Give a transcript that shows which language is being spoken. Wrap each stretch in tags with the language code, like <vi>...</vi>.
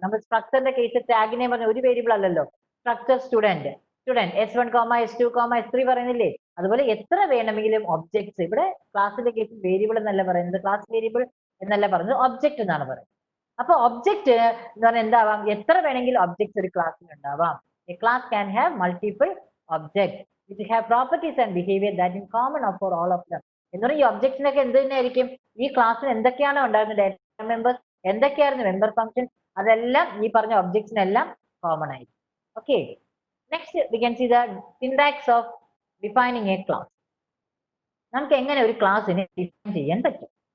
<ml>നമ്മൾ സ്ട്രക്ചറിന്റെ കേസ് ടാഗിനെ പറഞ്ഞ ഒരു വേരിയബിൾ അല്ലല്ലോ. Structure student S1, S2, S3 പറയുന്നില്ലേ, അതുപോലെ എത്ര വേണമെങ്കിലും ഒബ്ജക്ട്സ്. ഇവിടെ ക്ലാസിന്റെ കേസിൽ വേരിയബിൾ എന്നല്ല പറയുന്നത്, ക്ലാസ് വേരിയബിൾ എന്നല്ല പറയുന്നത്, ഒബ്ജക്റ്റ് എന്നാണ് പറയുന്നത്. അപ്പൊ ഒബ്ജക്റ്റ് എന്ന് പറഞ്ഞാൽ എന്താവാം? എത്ര വേണമെങ്കിലും ഒബ്ജക്ട്സ് ഒരു ക്ലാസ്സിൽ ഉണ്ടാവാം.</ml> <en>A class can have multiple objects which have properties and behavior that is common for all of them.</en> <ml>എന്ന് പറഞ്ഞാൽ ഈ ഒബ്ജക്ട്സിനൊക്കെ എന്ത് തന്നെയായിരിക്കും? ഈ ക്ലാസ്സിൽ എന്തൊക്കെയാണ് ഉണ്ടായിരുന്നത് ഡാറ്റ മെമ്പേഴ്സ്, എന്തൊക്കെയായിരുന്നു മെമ്പർ ഫംഗ്ഷൻ, അതെല്ലാം ഈ പറഞ്ഞ ഒബ്ജക്ട്സിനെല്ലാം കോമൺ ആയിരിക്കും.</ml> <en>Okay, next we can see the syntax of defining a class.</en> <ml>നമുക്ക് എങ്ങനെ ഒരു ക്ലാസ്സിനെ ഡിഫൈൻ ചെയ്യാൻ പറ്റും?</ml>